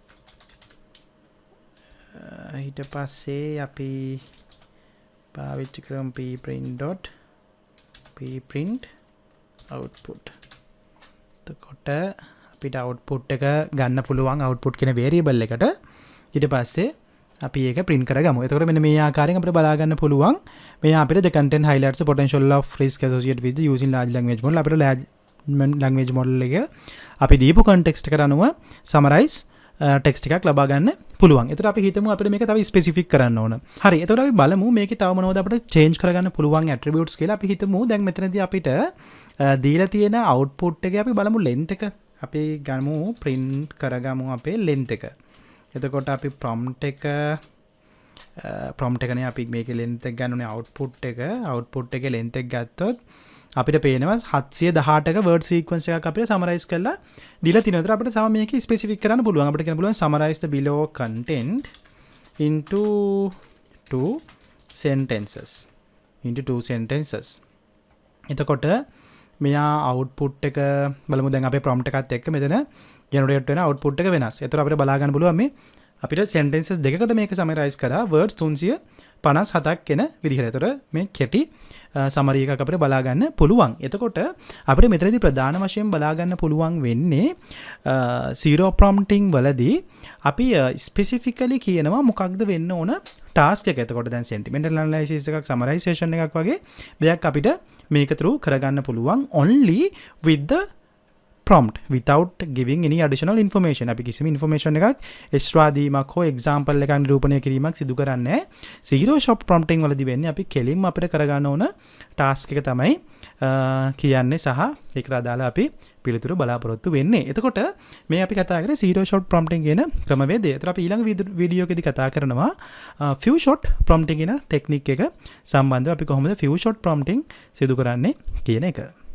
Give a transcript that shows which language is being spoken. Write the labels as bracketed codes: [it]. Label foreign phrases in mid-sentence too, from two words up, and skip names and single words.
[si] ඊට පස්සේ අපි පාවිච්චි කරමු [en] preprint output. [si] එතකොට අපිට output එක ගන්න පුළුවන් output කියන variable එකට. ඊට පස්සේ අපි ඒක print කරගමු. එතකොට මෙන්න මේ ආකාරයෙන් අපිට බලා ගන්න පුළුවන් මේ අපිට [en] the content highlights the potential of risk associated with using large language model. [si] අපිට [en] large language model [si] එක අපි දීපු context එකට අනුව summarize text එකක් ලබා ගන්න පුළුවන්. එතකොට අපි හිතමු අපිට මේක තව specific කරන්න ඕන. හරි. එතකොට අපි බලමු මේකේ තව මොනවද අපිට change කරගන්න පුළුවන් attributes කියලා. අපි හිතමු දැන් මෙතනදී අපිට දීලා තියෙන output එකේ අපි බලමු length එක. අපි ගමු print කරගමු අපේ length එක. එතකොට අපි prompt එකනේ අපි මේකේ length එක ගන්න ඕනේ output එකේ length එක ගත්තොත් අපිට පේනවා 718ක [en] word sequence [si] එකක් අපිට summarize කරලා දීලා තිනවා. ඒතර අපිට සම මේක specific කරන්න පුළුවන්. අපිට කියන්න පුළුවන් [en] summarize the below content into two sentences. [si] එතකොට මෙයා output එක බලමු. දැන් අපේ prompt එකත් එක්ක මෙතන generate වෙන output එක වෙනස්. ඒතර අපිට බලා ගන්න පුළුවන් මේ අපිට sentences දෙකකට මේක summarize කරා words 357ක් එන විදිහට. ඒතර මේ කෙටි summary එකක් අපිට බලා ගන්න පුළුවන්. එතකොට අපිට මෙතනදී ප්‍රධාන වශයෙන් බලා ගන්න පුළුවන් වෙන්නේ [en] zero prompting [si] වලදී අපි specifically කියනවා මොකක්ද වෙන්න ඕන task එක. එතකොට දැන් [en] sentimental analysis [si] එකක් summarization එකක් වගේ දෙයක් අපිට මේක through කරගන්න පුළුවන් [en] only with the prompt without giving any additional information. [si] අපි කිසිම information එකක් extra දීමක් හෝ example එකක් නිරූපණය කිරීමක් සිදු කරන්නේ නැහැ. [en] zero shot prompting [si] වලදී වෙන්නේ අපි කෙලින්ම අපිට කරගන්න ඕන task එක තමයි කියන්නේ සහ ඒකට අදාළ අපි පිළිතුරු බලාපොරොත්තු වෙන්නේ. එතකොට මේ අපි කතා කරේ [en] zero shot prompting [si] කියන ක්‍රමවේදය. ඒතර අපි ඊළඟ වීඩියෝ එකේදී කතා කරනවා [en] few shot prompting [si] කියන ටෙක්නික් එක සම්බන්ධව අපි කොහොමද [en] few shot prompting [si] සිදු කරන්නේ කියන එක.